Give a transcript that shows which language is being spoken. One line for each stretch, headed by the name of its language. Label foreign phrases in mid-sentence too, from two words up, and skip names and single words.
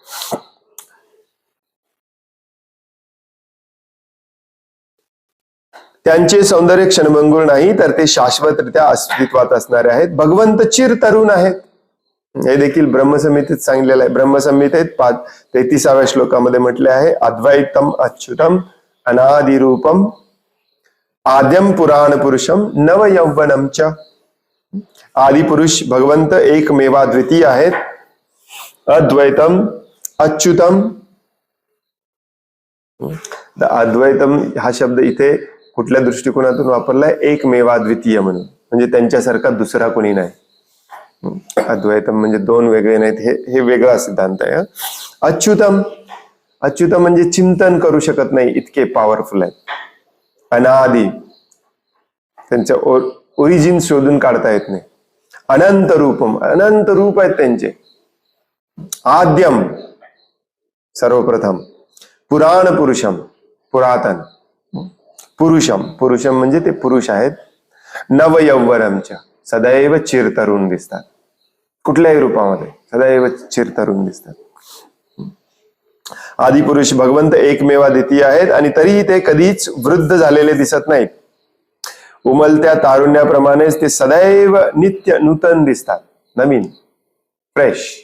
Marathi: त्यांचे सौंदर्य क्षणभंगूर नाही, तर ते शाश्वतरित्या अस्तित्वात असणारे आहेत. भगवंत चिरतरुण आहेत, हे देखील ब्रह्मसंहितेत सांगितलेलं आहे. ब्रह्मसंहितेत 33व्या श्लोकामध्ये म्हटले आहे,
Sanskrit: अद्वैतम अच्युतम अनादिरूपम आद्यम पुराण पुरुषम नव यौवनम च.
Marathi: आदिपुरुष भगवंत एकमेवा द्वितीय आहेत.
Sanskrit: अद्वैतम अच्युतम.
Marathi: अद्वैतम हा शब्द इथे कुठल्या दृष्टिकोनातून वापरलाय? एकमेवा द्वितीय म्हणून, म्हणजे त्यांच्यासारखा दुसरा कोणी नाही. अद्वैतम म्हणजे दोन वेगळे नाहीत, हे वेगळा सिद्धांत आहे. अच्युतम, अच्युतम म्हणजे चिंतन करू शकत नाही इतके पॉवरफुल आहेत. अनादि, त्यांचं ओरिजिन शोधून काढता येत नाही.
Sanskrit: अनंत रूपम,
Marathi: अनंत रूप आहेत त्यांचे. आद्यम, सर्वप्रथम.
Sanskrit: पुराण पुरुषम,
Marathi: पुरातन. पुरुषम, पुरुषम म्हणजे ते पुरुष आहेत. नवयौवनमच्या, सदैव चिरतरुण दिसतात. कुठल्याही रूपामध्ये सदैव चिरतरुण दिसतात. आदिपुरुष भगवंत एकमेवा द्वितीय आहेत आणि तरीही ते कधीच वृद्ध झालेले दिसत नाहीत. उमलत्या तारुण्याप्रमाणेच ते सदैव नित्य नूतन दिसतात, नवीन, फ्रेश.